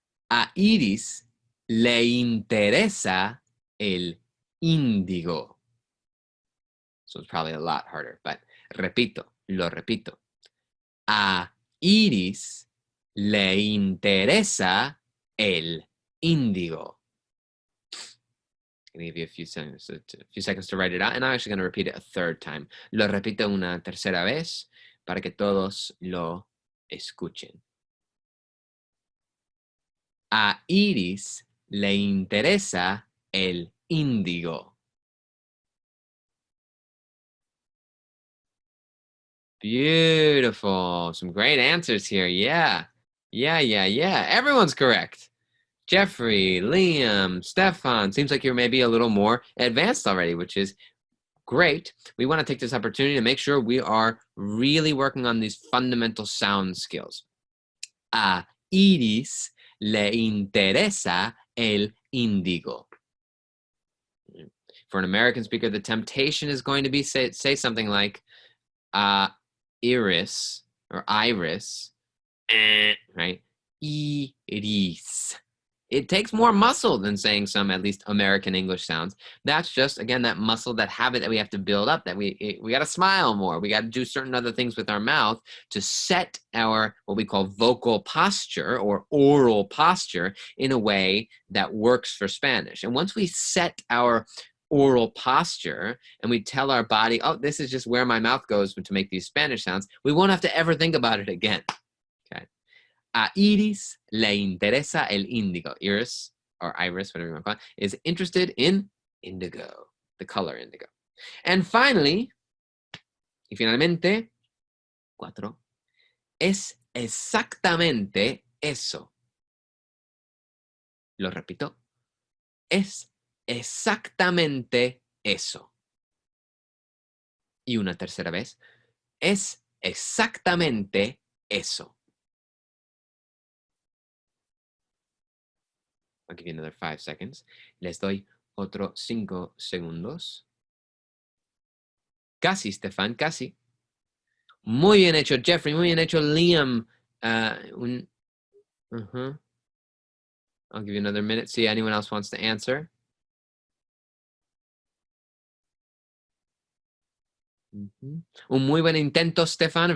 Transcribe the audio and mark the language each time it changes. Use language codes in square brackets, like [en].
[es] A Iris le interesa el índigo. [en] So it's probably a lot harder, but [es] lo repito. A Iris le interesa el índigo. [en] I'm going to give you a few seconds to write it out, and I'm actually going to repeat it a third time. [es] Lo repito una tercera vez para que todos lo escuchen. A Iris le interesa el índigo. [en] Beautiful. Some great answers here. Yeah. Everyone's correct. Jeffrey, Liam, Stefan, seems like you're maybe a little more advanced already, which is great. We want to take this opportunity to make sure we are really working on these fundamental sound skills. [es] A Iris le interesa el índigo. [en] For an American speaker, the temptation is going to be say something like iris or iris, right? Iris. It takes more muscle than saying some, at least American English sounds. That's just, again, that muscle, that habit that we have to build up, that we got to smile more. We got to do certain other things with our mouth to set our, what we call vocal posture or oral posture in a way that works for Spanish. And once we set our oral posture and we tell our body, oh, this is just where my mouth goes to make these Spanish sounds, we won't have to ever think about it again. Okay. [es] A Iris le interesa el índigo. [en] Iris, or iris, whatever you want to call it, is interested in indigo, the color indigo. And finally, [es] y finalmente, 4, es exactamente eso. Lo repito, es exactamente eso. Y una tercera vez, es exactamente eso. [en] I'll give you another 5 seconds. [es] Les doy otro 5 segundos. Casi, Stefan, casi. Muy bien hecho, Jeffrey. Muy bien hecho, Liam. [en] I'll give you another minute. See anyone else wants to answer. [es] Un muy buen intento, Stefan.